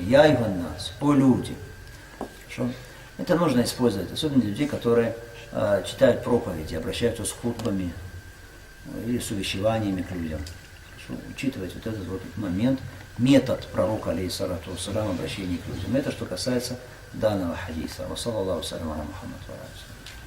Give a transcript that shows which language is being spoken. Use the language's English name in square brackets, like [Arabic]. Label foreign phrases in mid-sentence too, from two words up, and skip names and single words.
[Russian] Я и нас, о люди. Хорошо? Это нужно использовать, особенно для людей, которые читают проповеди, обращаются с хутбами или с увещеваниями к людям. Хорошо? Учитывать вот этот вот момент, метод пророка [Arabic] عليه الصلاة والسلام [Russian] обращения к людям. Это что касается данного хадиса. [Arabic] وصلى الله سلام على محمد وعلى